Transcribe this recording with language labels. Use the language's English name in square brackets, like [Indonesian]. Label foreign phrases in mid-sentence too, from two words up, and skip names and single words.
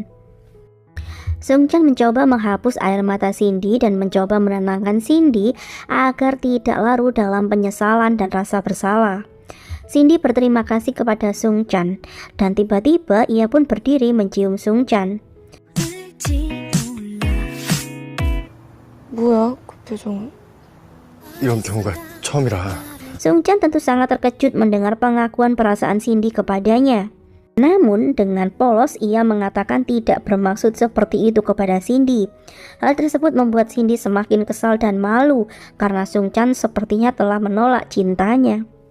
[Indonesian] Sung Chan mencoba menghapus air mata Cindy dan mencoba menenangkan Cindy agar tidak larut dalam penyesalan dan rasa bersalah. Cindy berterima kasih kepada Sung Chan dan tiba-tiba ia pun berdiri mencium Sung Chan. [Korean] 뭐야 그 표정은? 이런 경우가 처음이라. [Indonesian] Sung Chan tentu sangat terkejut mendengar pengakuan perasaan Cindy kepadanya. Namun dengan polos ia mengatakan tidak bermaksud seperti itu kepada Cindy. Hal tersebut membuat Cindy semakin kesal dan malu karena Sung Chan sepertinya telah menolak cintanya.